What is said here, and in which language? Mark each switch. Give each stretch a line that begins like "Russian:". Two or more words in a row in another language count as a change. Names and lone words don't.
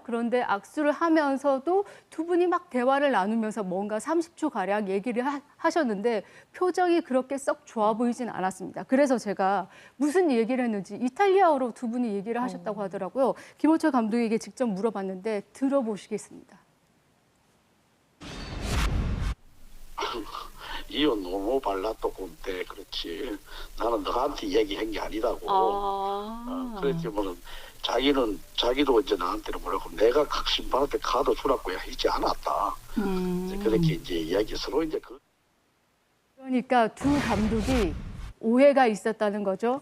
Korean: 그런데 악수를 하면서도 두 분이 막 대화를 나누면서 뭔가 30초가량 얘기를 하셨는데 표정이 그렇게 썩 좋아 보이진 않았습니다. 그래서 제가 무슨 얘기를 했는지 이탈리아어로 두 분이 얘기를 하셨다고 하더라고요. 김호철 감독에게 직접 물어봤는데 들어보시겠습니다.
Italian: Io non ho parlato con te,
Korean: 그렇지. 나는 너한테 얘기한 게 아니라고. 그랬지만은 자기도 이제 나한테는 뭐라고 내가 각 심판한테 카드 주라고 하지 않았다. 이제 그렇게 이제 이야기 서로 이제 그러니까 두 감독이 오해가 있었다는 거죠.